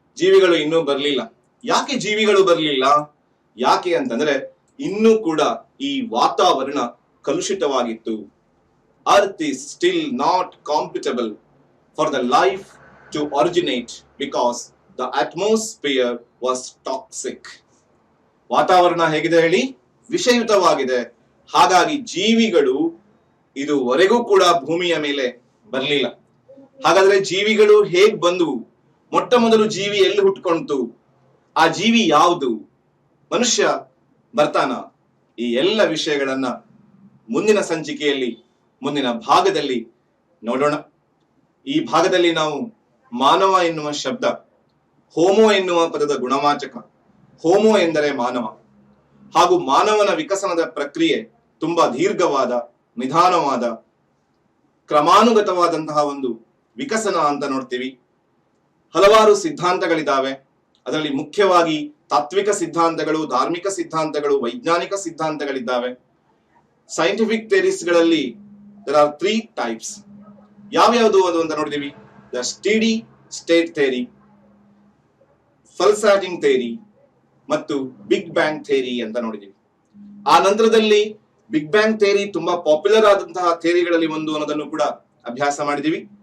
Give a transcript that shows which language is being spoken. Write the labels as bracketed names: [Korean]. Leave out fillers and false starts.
[Kannada] ಜೀವಿಗಳು ಇನ್ನೂ ಬರ್ಲಿಲ್ಲ. ಯಾಕೆ ಜೀವಿಗಳು ಬರ್ಲಿಲ್ಲ? ಯಾಕೆ ಅಂತಂದ್ರೆ ಇನ್ನೂ ಕೂಡ ಈ ವಾತಾವರಣ ಕಲುಷಿತವಾಗಿತ್ತು. [English] Earth is still not compatible for the life to originate because the atmosphere was toxic. [Kannada] ವಾತಾವರಣ ಹೇಗಿದೆ ಹೇಳಿ? ವಿಷಯುತವಾಗಿದೆ. ಹಾಗಾಗಿ ಜೀವಿಗಳು ಇದುವರೆಗೂ ಕೂಡ ಭೂಮಿಯ ಮೇಲೆ ಬರಲಿಲ್ಲ. ಹಾಗಾದ್ರೆ ಜೀವಿಗಳು ಹೇಗ್ ಬಂದವು? ಮೊಟ್ಟ ಮೊದಲು ಜೀವಿ ಎಲ್ಲಿ ಹುಟ್ಕೊಂತು? ಆ ಜೀವಿ ಯಾವುದು? ಮನುಷ್ಯ ಬರ್ತಾನ? ಈ ಎಲ್ಲ ವಿಷಯಗಳನ್ನ ಮುಂದಿನ ಸಂಚಿಕೆಯಲ್ಲಿ, ಮುಂದಿನ ಭಾಗದಲ್ಲಿ ನೋಡೋಣ. ಈ ಭಾಗದಲ್ಲಿ ನಾವು ಮಾನವ ಎನ್ನುವ ಶಬ್ದ, ಹೋಮೋ ಎನ್ನುವ ಪದದ ಗುಣವಾಚಕ, ಹೋಮೋ ಎಂದರೆ ಮಾನವ, ಹಾಗೂ ಮಾನವನ ವಿಕಸನದ ಪ್ರಕ್ರಿಯೆ ತುಂಬಾ ದೀರ್ಘವಾದ, ನಿಧಾನವಾದ, ಕ್ರಮಾನುಗತವಾದಂತಹ ಒಂದು ವಿಕಸನ ಅಂತ ನೋಡ್ತೀವಿ. ಹಲವಾರು ಸಿದ್ಧಾಂತಗಳಿದ್ದಾವೆ. ಅದರಲ್ಲಿ ಮುಖ್ಯವಾಗಿ ತಾತ್ವಿಕ ಸಿದ್ಧಾಂತಗಳು, ಧಾರ್ಮಿಕ ಸಿದ್ಧಾಂತಗಳು, ವೈಜ್ಞಾನಿಕ ಸಿದ್ಧಾಂತಗಳಿದ್ದಾವೆ. [English] Scientific ಥಿಯರೀಸ್ಗಳಲ್ಲಿ there are 3 types. [Kannada] ಯಾವ್ಯಾವುದು ಅದು ಅಂತ ನೋಡಿದೀವಿ. The study state theory, ಪಲ್ಸಾಟಿಂಗ್ theory ಮತ್ತು ಬಿಗ್ ಬ್ಯಾಂಗ್ ಥಿಯರಿ ಅಂತ ನೋಡಿದೀವಿ. ಆ ನಂತರದಲ್ಲಿ ಬಿಗ್ ಬ್ಯಾಂಗ್ ಥಿಯರಿ ತುಂಬಾ ಪಾಪ್ಯುಲರ್ ಆದಂತಹ ಥಿಯರಿಗಳಲ್ಲಿ ಒಂದು ಅನ್ನೋದನ್ನು ಕೂಡ ಅಭ್ಯಾಸ ಮಾಡಿದೀವಿ.